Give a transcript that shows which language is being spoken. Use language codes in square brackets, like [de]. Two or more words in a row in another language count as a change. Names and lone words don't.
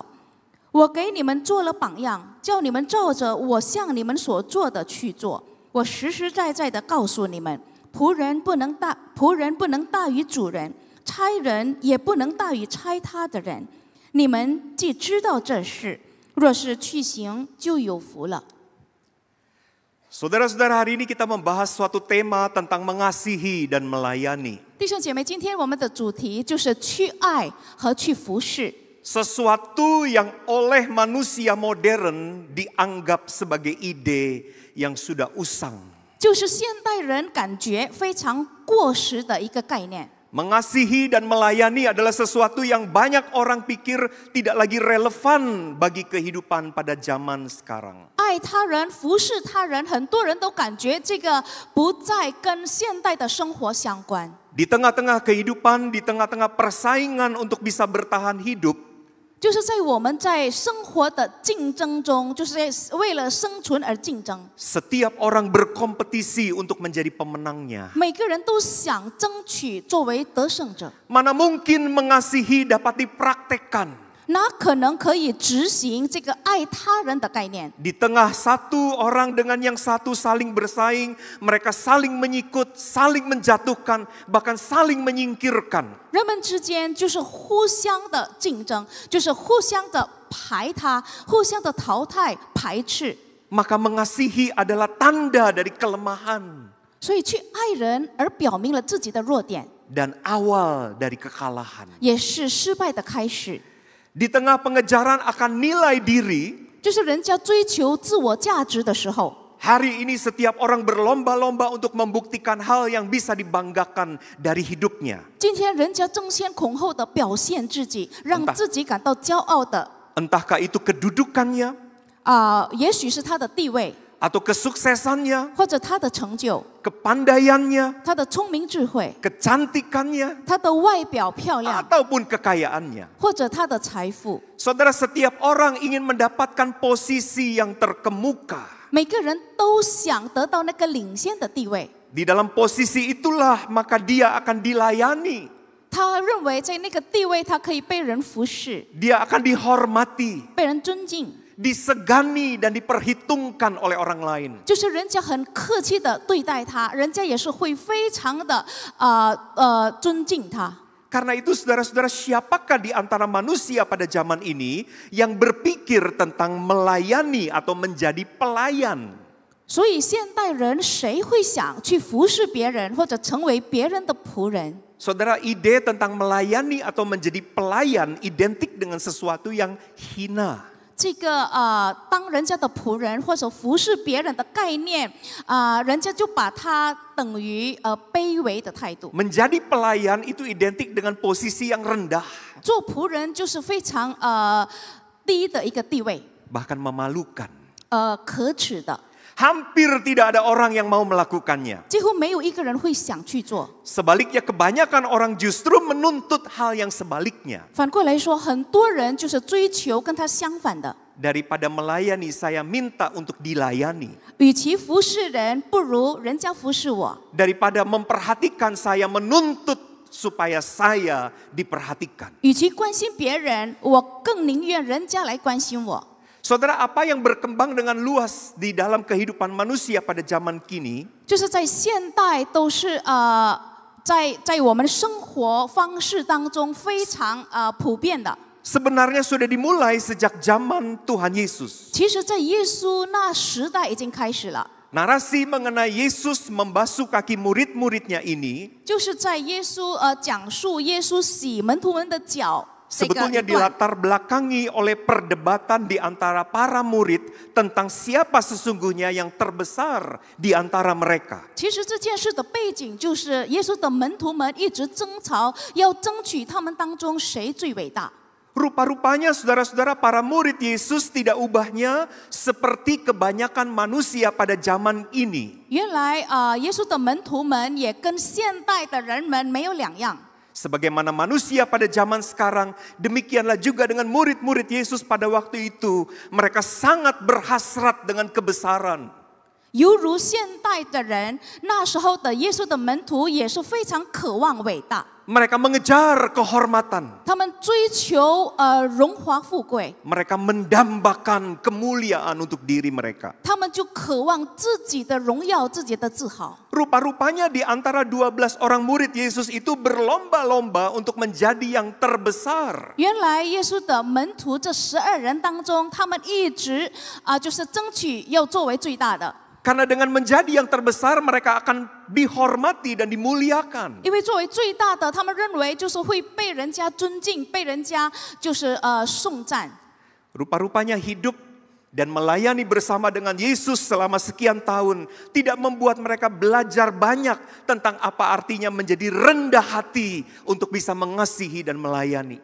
[zh] 我给你们做了榜样，叫你们照着我向你们所做的去做。我实实在在的告诉你们，仆人不能大于主人，差人也不能大于差他的人。你们既知道这事，若是去行，就有福了。 [id] Saudara-saudara, hari ini kita membahas suatu tema tentang mengasihi dan melayani. [zh] 弟兄姐妹，今天我们的主题就是去爱和去服侍。 [id] Sesuatu yang oleh manusia modern dianggap sebagai ide yang sudah usang. [zh] 就是现代人感觉非常过时的一个概念。 [id] Mengasihi dan melayani adalah sesuatu yang banyak orang pikir tidak lagi relevan bagi kehidupan pada zaman sekarang. [zh] 爱他人、服侍他人，很多人都感觉这个不再跟现代的生活相关。 [id] Di tengah-tengah kehidupan, di tengah-tengah persaingan untuk bisa bertahan hidup, [zh] 就是在我们在生活的竞争中，就是为了生存而竞争。 [id] setiap orang berkompetisi untuk menjadi pemenangnya. [zh] 每个人都想争取作为得胜者， [id] Mana mungkin mengasihi dapat dipraktekkan? [zh] 哪可能可以执行这个爱他人的概念？ [id] Di tengah satu orang dengan yang satu saling bersaing, mereka saling menyikut, saling menjatuhkan, bahkan saling menyingkirkan. [zh] 人们之间就是互相的竞争，就是互相的排他，互相的淘汰、排斥。 [id] Maka mengasihi adalah tanda dari kelemahan [zh] 所以去爱人，而表明了自己的弱点， [id] dan awal dari kekalahan. [zh] 也是失败的开始。 [id] Di tengah pengejaran akan nilai diri, [zh] 就是人家追求自我价值的时候， [id] hari ini setiap orang berlomba-lomba untuk membuktikan hal yang bisa dibanggakan dari hidupnya. [zh] 今天人家争先恐后的表现自己，让自己感到骄傲的， [id] Entahkah itu kedudukannya, [zh] 也许是他的地位， [id] atau kesuksesannya, [zh] 或者他的成就， [id] kepandaiannya, [zh] 他的聪明智慧， [id] kecantikannya, [zh] 他的外表漂亮， [id] ataupun kekayaannya. [zh] 或者他的财富。 [id] Saudara, setiap orang ingin mendapatkan posisi yang terkemuka. [zh] 每个人都想得到那个领先的地位， [id] Di dalam posisi itulah maka dia akan dilayani. [zh] 他认为在那个地位，他可以被人服侍， [id] Dia akan dihormati, [zh] 被人尊敬， [id] disegani dan diperhitungkan oleh orang lain. [zh] 就是人家很客气的对待他，人家也是会非常的尊敬他。 [id] Karena itu saudara-saudara, siapakah di antara manusia pada zaman ini yang berpikir tentang melayani atau menjadi pelayan? [zh] 所以现代人谁会想去服侍别人，或者成为别人的仆人？ [id] Saudara, ide tentang melayani atau menjadi pelayan identik dengan sesuatu yang hina. [zh] 这个当人家的仆人或者服侍别人的概念，人家就把它等于卑微的态度。 [id] Menjadi pelayan itu identik dengan posisi yang rendah, [zh] 做仆人就是非常低的一个地位， [id] bahkan memalukan. [zh] 可耻的， [id] Hampir tidak ada orang yang mau melakukannya. [zh] 几乎没有一个人会想去做。 [id] Sebaliknya, kebanyakan orang justru menuntut hal yang sebaliknya. [zh] 反过来说，很多人就是追求跟他相反的。 [id] Daripada melayani, saya minta untuk dilayani. [zh] 与其服侍人，不如人家服侍我。 [id] Daripada memperhatikan, saya menuntut supaya saya diperhatikan. [zh] 与其关心别人，我更宁愿人家来关心我。 [id] Saudara, apa yang berkembang dengan luas di dalam kehidupan manusia pada zaman kini? [zh] 就是在现代都是在我们生活方式当中非常普遍的。 [id] Sebenarnya sudah dimulai sejak zaman Tuhan Yesus. [zh] 其实，在耶稣那时代已经开始了。 [id] Narasi mengenai Yesus membasuh kaki murid-muridnya ini [zh] 就是在耶稣讲述耶稣洗门徒们的脚。 [id] sebetulnya dilatar belakangi oleh perdebatan di antara para murid tentang siapa sesungguhnya yang terbesar di antara mereka. [zh] 其实这件事的背景就是耶稣的门徒们一直争吵，要争取他们当中谁最伟大。 [id] Rupa-rupanya saudara-saudara para murid Yesus tidak ubahnya seperti kebanyakan manusia pada zaman ini. [zh] 原来耶稣的门徒们也跟现代的人们没有两样。 [id] Sebagaimana manusia pada zaman sekarang, demikianlah juga dengan murid-murid Yesus pada waktu itu. Mereka sangat berhasrat dengan kebesaran. [zh] 犹如现代的人，那时候的耶稣的门徒也是非常渴望伟大。 [id] Mereka mengejar kehormatan. [zh] 他们追求荣华富贵， [id] Mereka mendambakan kemuliaan untuk diri mereka. [zh] 他们就渴望自己的荣耀、自己的自豪。 [id] Rupa-rupanya di antara 12 orang murid Yesus itu berlomba-lomba untuk menjadi yang terbesar. [zh] 原来耶稣的门徒这12人当中，他们一直就是争取要作为最大的。 [id] Karena dengan menjadi yang terbesar mereka akan dihormati dan dimuliakan. [zh] 因为作为最大的，他们认为就是会被人家尊敬，被人家就是颂赞。 [id] Rupa-rupanya hidup dan melayani bersama dengan Yesus selama sekian tahun tidak membuat mereka belajar banyak tentang apa artinya menjadi rendah hati untuk bisa mengasihi dan melayani.